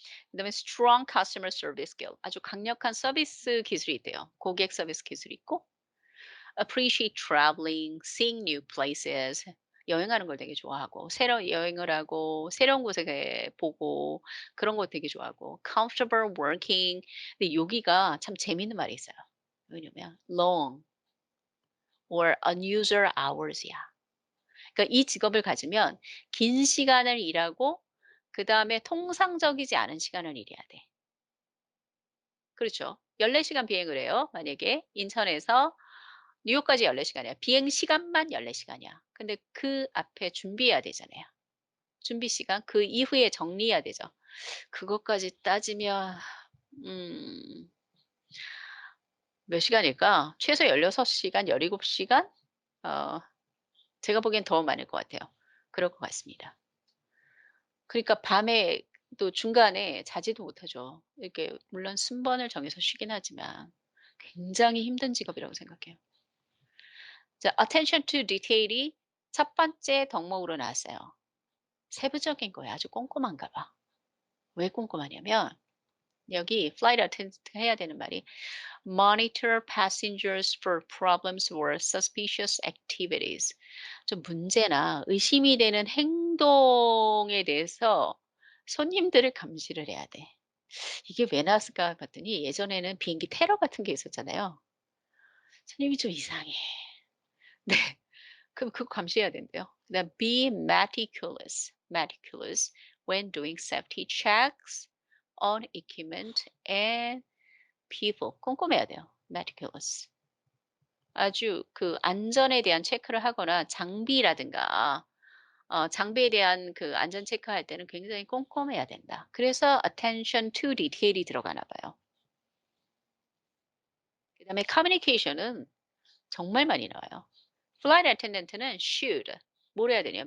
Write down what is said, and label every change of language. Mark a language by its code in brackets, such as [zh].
[ko] 그다음에 [en] strong customer service skill. [ko] 아주 강력한 서비스 기술이 있대요. 고객 서비스 기술이 있고 [en] appreciate traveling, seeing new places. [ko] 여행하는 걸 되게 좋아하고 새로운 여행을 하고 새로운 곳에 보고 그런 거 되게 좋아하고 [en] comfortable working. [ko] 근데 여기가 참 재밌는 말이 있어요. 왜냐면 [en] long or unusual hours [ko] 이야. 그러니까 이 직업을 가지면 긴 시간을 일하고 그다음에 통상적이지 않은 시간을 일해야 돼. 그렇죠. 14시간 비행을 해요. 만약에 인천에서 뉴욕까지 14시간이야. 비행 시간만 14시간이야. 근데 그 앞에 준비해야 되잖아요. 준비 시간 그 이후에 정리해야 되죠. 그것까지 따지면 음 몇 시간일까? 최소 16시간, 17시간? 어 제가 보기엔 더 많을 것 같아요. 그럴 것 같습니다. 그러니까 밤에 또 중간에 자지도 못하죠. 이렇게 물론 순번을 정해서 쉬긴 하지만 굉장히 힘든 직업이라고 생각해요. 자, [en] attention to detail [ko] 이 첫 번째 덕목으로 나왔어요. 세부적인 거에 아주 꼼꼼한가 봐. 왜 꼼꼼하냐면 여기 [en] flight attendant [ko] 해야 되는 말이 [en] monitor passengers for problems or suspicious activities. [ko] 좀 문제나 의심이 되는 행동에 대해서 손님들을 감시를 해야 돼. 이게 왜 나왔을까 봤더니 예전에는 비행기 테러 같은 게 있었잖아요. 손님이 좀 이상해. 네. 그럼 그거 감시해야 된대요. 그다음 [en] be meticulous when doing safety checks on equipment and people. [ko] 꼼꼼해야 돼요. meticulous. 아주 그 안전에 대한 체크를 하거나 장비라든가 장비에 대한 그 안전 체크할 때는 굉장히 꼼꼼해야 된다. 그래서 attention to detail이 들어가나 봐요. 그다음에 communication은 정말 많이 나와요. Flight attendant는 [en] should [ko] 뭘 해야 되냐?